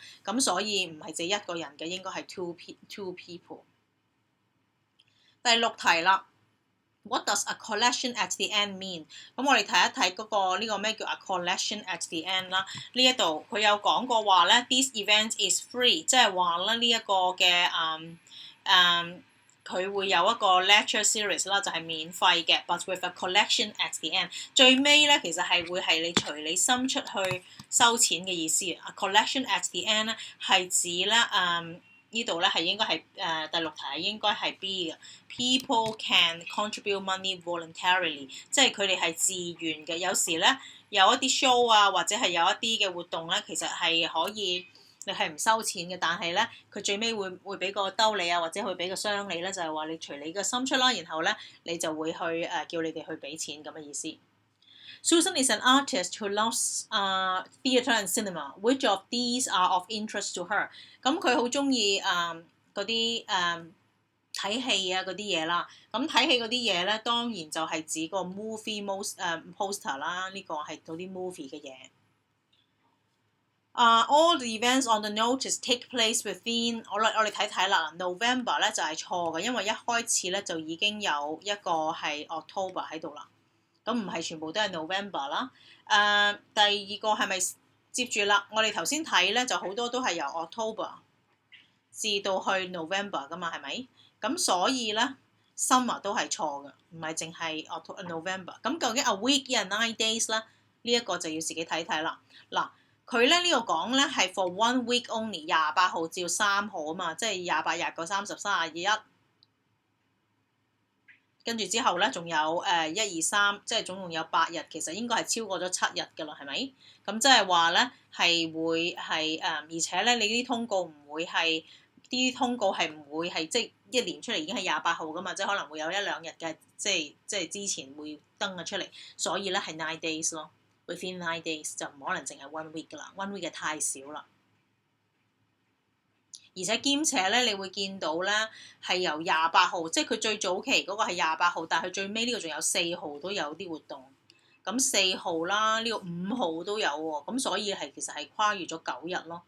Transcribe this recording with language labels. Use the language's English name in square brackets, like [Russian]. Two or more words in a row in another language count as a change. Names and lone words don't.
[Cantonese] 咁所以唔係淨一個人嘅，應該係 [English] two people。 [Cantonese] 第6題啦。 [English] What does a collection at the end mean？ [Cantonese] 咁我哋睇一睇嗰個呢個咩叫 [English] a collection at the end [Cantonese] 啦。呢一度佢有講過話咧 ， [English] this event is free， [Cantonese] 即係話咧呢一個嘅佢會有一個 [English] lecture series [Cantonese] 啦，就係免費嘅 ， [English] but with a collection at the end。 [Cantonese] 最尾咧其實係會係你隨你心出去收錢嘅意思。 [English] A collection at the end [Cantonese] 咧係指咧呢度咧係應該係第6題係應該係 B 嘅。 [English] People can contribute money voluntarily， [Cantonese] 即係佢哋係自願嘅。有時咧有一啲 show 啊，或者係有一啲嘅活動咧，其實係可以你係唔收錢嘅，但係咧佢最尾會俾個兜你啊，或者會俾個箱你咧，就係話你隨你嘅心出啦，然後咧你就會去叫你哋去俾錢咁嘅意思。 [English] Susan is an artist who loves theatre and cinema. Which of these are of interest to her？ [Cantonese] 咁佢好中意嗰啲睇戲啊嗰啲嘢啦。咁睇戲嗰啲嘢咧，當然就係指個 [English] movie poster [Cantonese] 啦。呢個係嗰啲 movie 嘅嘢。 [English] All the events on the notice take place within [Cantonese] 我哋睇睇啦。November 咧就係錯嘅，因為一開始咧就已經有一個係 October 喺度啦。咁唔係全部都係 November 啦。第2個係咪接住啦？我哋頭先睇咧就好多都係由 October 至到去 November 噶嘛，係咪？咁所以咧 summer 都係錯嘅，唔係淨係 November。咁究竟 [English] a week [Cantonese] 一係 9 days 咧？呢一個就要自己睇睇啦。嗱，佢咧呢度講咧係 [English] for 1 week only， [Cantonese] 28 號至到3號啊嘛，即係28、29、30、31。跟住之後咧，仲有1、2、3，即係總共有8日，其實應該係超過咗7日㗎啦，係咪？咁即係話咧係會係而且咧你啲通告唔會係啲通告係唔會係即係一年出嚟已經係28號㗎嘛，即係可能會有1、2日嘅，即係之前會登咗出嚟，所以咧係9 days 咯 ， [English] within 9 days [Cantonese] 就唔可能淨係 1 week 㗎啦 ，1 week 嘅太少啦。而且兼且咧，你會見到咧係由28號，即係佢最早期嗰個係28號，但係佢最尾呢個仲有4號都有啲活動。咁4號啦，呢個5號都有喎，咁所以係其實係跨越咗9日咯。